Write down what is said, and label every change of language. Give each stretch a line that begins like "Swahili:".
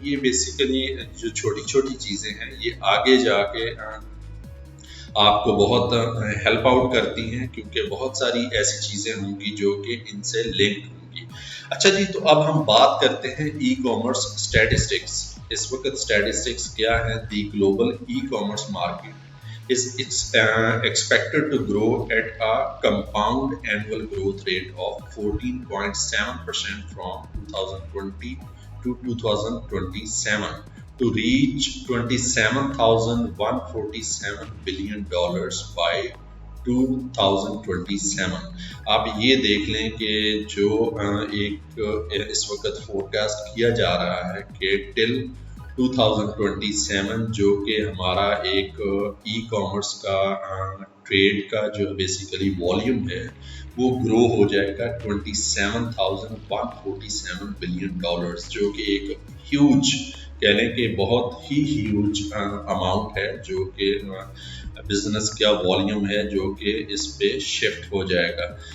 Hindi: ये बेसिकली जो छोटी छोटी चीज़ें हैं ये आगे जाके आपको बहुत हेल्प आउट करती हैं, क्योंकि बहुत सारी ऐसी चीज़ें होंगी जो कि इनसे लिंक होंगी। अच्छा जी, तो अब हम बात करते हैं ई कॉमर्स स्टैटिस्टिक्स। इस वक्त स्टैटिस्टिक्स क्या है?
English: The global e commerce market it's expected to grow at a compound annual growth rate of 14.7% from 2020 to 2027 to reach $27,147 billion by 2027।
Hindi: आप ये देख लें कि जो एक इस वक्त फोरकास्ट किया जा रहा है कि टिल 2027 जो कि हमारा एक ई कॉमर्स का ट्रेड का जो बेसिकली वॉल्यूम है वो ग्रो हो जाएगा $27,147 बिलियन, जो कि एक ह्यूज कह लें कि बहुत ही ह्यूज अमाउंट है जो कि बिजनेस का वॉल्यूम है जो कि इस पे शिफ्ट हो जाएगा।